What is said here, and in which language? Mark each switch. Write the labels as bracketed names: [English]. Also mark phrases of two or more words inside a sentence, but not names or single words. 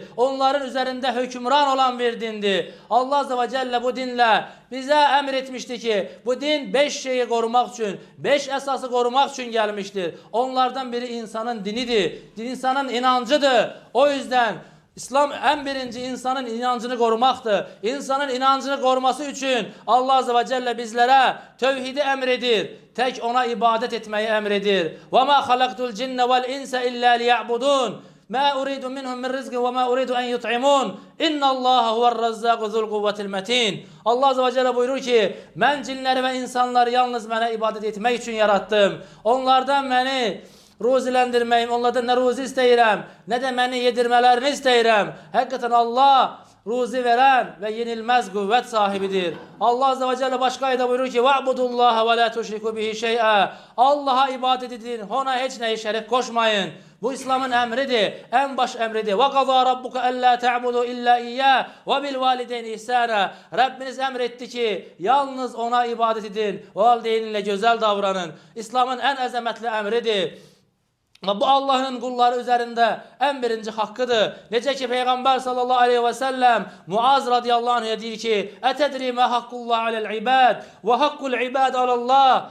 [Turkish] Onların üzerinde hükümran olan bir dindir. Allah [Arabic] عز وجل [Turkish] bu dinle bize emretmişti ki bu din 5 şeyi korumak için, 5 esası korumak için gelmiştir. Onlardan biri insanın dinidir. İnsanın inancıdır. O yüzden İslam en birinci insanın inancını korumaktır. İnsanın inancını koruması için Allah [Arabic] عز وجل [Turkish] bizlere tevhidi emredir. Tek ona ibadet etmeyi emredir. [Arabic] وَمَا خَلَقْتُ الْجِنَّ وَالْاِنْسَ اِلَّا لِيَعْبُدُونَ مَا اُرِيدُ مِنْهُمْ مِنْ رِزْقٍ وَمَا اُرِيدُ اَنْ يُطْعِمُونَ اِنَّ اللّٰهَ هُوَ الرَّزَّاقُ ذُو الْقُوَّةِ الْمَتِينَ. [Turkish] Allah [Arabic] عز وجل [Turkish] buyurur ki ben cinleri ve insanları yalnız bana ibadet etmek için yarattım. Onlardan beni ruzilendirmeyim, onlardan ne ruzi istəyirəm, ne de beni yedirmelerini istəyirəm. Hakikaten Allah ruzi veren ve yenilmez kuvvet sahibidir. Allah [Arabic] عز وجل [Turkish] başka ayda buyurur ki [Arabic] وَعْبُدُ اللّٰهَ وَلَا تُشْرِكُ بِهِ شَيْئًا. [Turkish] Allah'a ibadet edin, ona hiç neyi şerik koşmayın. Bu İslam'ın emridir, en baş emridir. [Arabic] وَقَضَى رَبُّكَ أَلَّا تَعْبُدُوا إِلَّا إِيَّا وَبِالْوَالِدَيْنِ إِحْسَانًا. [Turkish] Rabbiniz emretti ki yalnız ona ibadet edin, valideyninle güzel davranın. İslam'ın en azametli emridir. Bu Allah'ın kulları üzerinde en birinci hakkıdır. Nece ki Peygamber [Arabic] صلى الله عليه وسلم [Turkish] Muaz [Arabic] رضي الله عنه'a [Turkish] diyor ki [Arabic] أتدري ما حق الله على العباد وحق العباد على الله.